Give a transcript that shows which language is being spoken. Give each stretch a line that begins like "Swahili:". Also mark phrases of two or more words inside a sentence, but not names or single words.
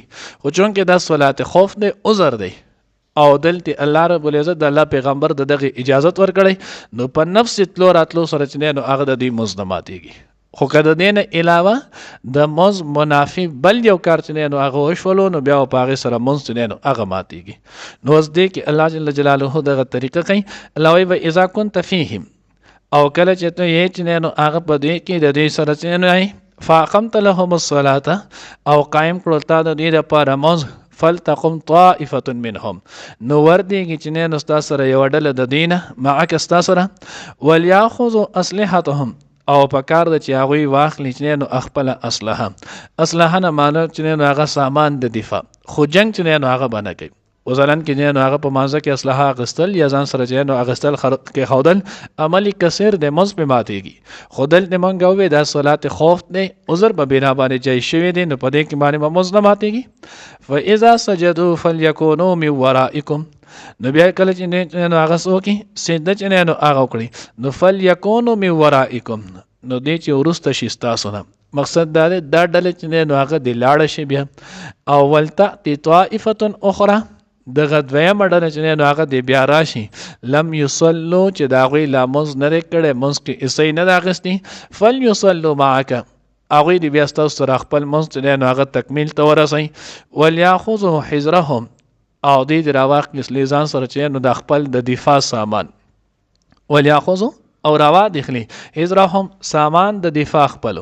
Pashto: خو چونکې دا صلات خوف دی، عذر دی، او دلته
Arabic: الله رب العزت
Pashto: د الله پیغمبر د دغه اجازت ورکړی، نو په نفس تلو راتلو سره چې نو هغه د دې مونځ نه ماتېږي. خو که د دې نه علاوه د مز منافي بل یو کار چې دی نو هغه وشولو نو بیا په هغې سره مونځ چې دی نو هغه ماتېږي. نو اوس دې کې
Arabic: الله جل جلاله
Pashto: دغه طریقه کوي. الله وایي
Arabic: و اذا كنت فیهم،
Pashto: او کله چې ته یې چې دی نو هغه په دې کې د دوی سره چې نو
Arabic: فاقمت لهم الصلاة،
Pashto: او قایم کړل تا د دوی دپاره مونځ،
Arabic: فلتقم طائفة منهم،
Pashto: نو وردیږي چې نو ستا سره یوه ډله د دوی نه معک ستا سره،
Arabic: ولیاخذوا اسلحتهم،
Pashto: او په کار ده چې هغوی واخلي چې نو خپله اسلحه نه معنی چې نو هغه سامان د دفاع، خو جنګ چې نو هغه به نه کوي. وزلن کې نو هغه په مانځه کې اسلحه اخیستل یا ځان سره چې نو اخیستل کې ښودل عملي کثیر د مز په ماتېږي. خو دلته مونږ ووایو دا صلات خوف دی، عذر په بنا باندې جای شوی دی، نو په دې کې باندې به مز نه ماتېږي.
Arabic: فاذا سجدوا فليكونوا من ورائكم،
Pashto: نو بیا کله چې نو هغه څوک سجده چې نو هغه وکړي نو
Arabic: فليكونوا من ورائكم،
Pashto: نو دې چې وروسته شي ستاسو نه. مقصد دا دی دا ډلې چې نو هغه د لاړه شي بیا، او
Arabic: ولتأتي طائفة اخرى،
Pashto: دغه دویمه ډله چې نو هغه د بیا راشي
Arabic: لم یصلو،
Pashto: چې د هغوی لا مونځ نه دی کړی، مونځ کې حصه نه ده اخیستې،
Arabic: فلیصلو معک،
Pashto: هغوی د بیا ستاسو سره خپل مونځ چې نو هغه تکمیل ته ورسوي.
Arabic: ولیاخذوا حذرهم،
Pashto: او دوی دې راواخلي ځان سره چې نو د خپل د دفاع سامان، ولیاخذوا او روا دخلی حذرهم، سامان د دفاع خپلو.